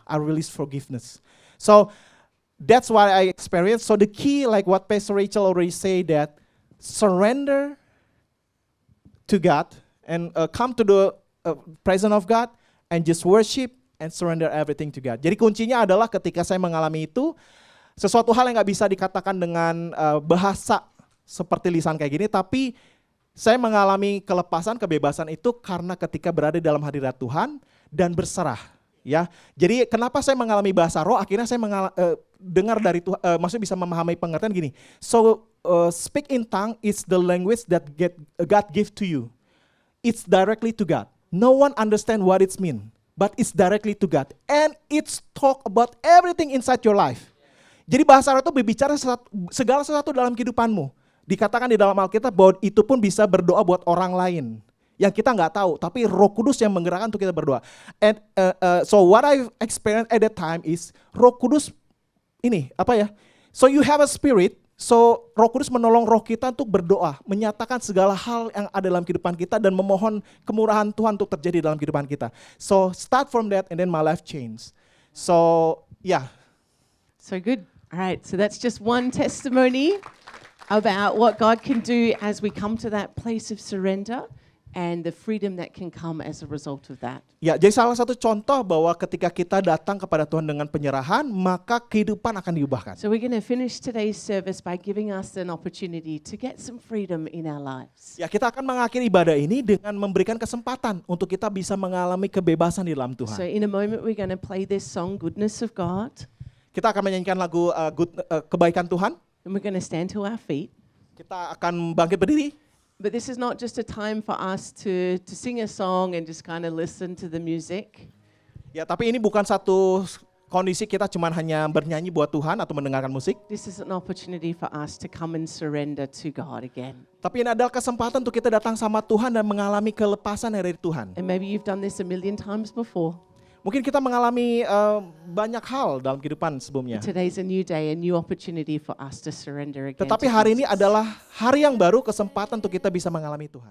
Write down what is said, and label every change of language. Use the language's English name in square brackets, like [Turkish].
[English] I release forgiveness. So that's what I experienced. So the key, like what Pastor Rachel already say, that surrender to God and come to the presence of God and just worship and surrender everything to God. [Indonesian] Jadi kuncinya adalah ketika saya mengalami itu, sesuatu hal yang nggak bisa dikatakan dengan bahasa seperti lisan kayak gini, tapi saya mengalami kelepasan, kebebasan itu karena ketika berada dalam hadirat Tuhan dan berserah. Ya, jadi kenapa saya mengalami bahasa roh? Akhirnya saya dengar dari Tuhan, maksudnya bisa memahami pengertian gini. [English] So speak in tongue is the language that God give to you. It's directly to God. No one understand what it's mean, but it's directly to God, and it's talk about everything inside your life. [Indonesian] Jadi bahasa roh itu berbicara segala sesuatu dalam kehidupanmu. Dikatakan di dalam Alkitab bahwa itu pun bisa berdoa buat orang lain yang kita nggak tahu, tapi Roh Kudus yang menggerakkan untuk kita berdoa. [English] And so what I experienced at that time is Roh Kudus [Indonesian] ini apa ya? [English] So you have a spirit. [Indonesian] So Roh Kudus menolong roh kita untuk berdoa, menyatakan segala hal yang ada dalam kehidupan kita dan memohon kemurahan Tuhan untuk terjadi dalam kehidupan kita. [English] So start from that and then my life changed. So yeah. So good. All right, so that's just one testimony about what God can do as we come to that place of surrender and the freedom that can come as a result of that. [Indonesian] Ya, jadi salah satu contoh bahwa ketika kita datang kepada Tuhan dengan penyerahan, maka kehidupan akan diubahkan. [English] So we're going to finish today's service by giving us an opportunity to get some freedom in our lives. [Indonesian] Ya, kita akan mengakhiri ibadah ini dengan memberikan kesempatan untuk kita bisa mengalami kebebasan di dalam Tuhan. [English] So in a moment we're going to play this song, Goodness of God. [Indonesian] Kita akan menyanyikan lagu Kebaikan Tuhan. [English] And we're going to stand to our feet. [Indonesian] Kita akan bangkit berdiri. [English] But this is not just a time for us to sing a song and just kind of listen to the music. [Indonesian] Ya, tapi ini bukan satu kondisi kita cuma hanya bernyanyi buat Tuhan atau mendengarkan musik. [English] This is an opportunity for us to come and surrender to God again. [Indonesian] Tapi ini adalah kesempatan untuk kita datang sama Tuhan dan mengalami kelepasan dari Tuhan. [English] And maybe you've done this a million times before. [Indonesian] Mungkin kita mengalami banyak hal dalam kehidupan sebelumnya. [English] Today's a new day, a new opportunity for us to surrender again. [Indonesian] Tetapi [English] to [Indonesian] hari ini [English] Jesus. [Indonesian] adalah hari yang baru, kesempatan untuk kita bisa mengalami Tuhan.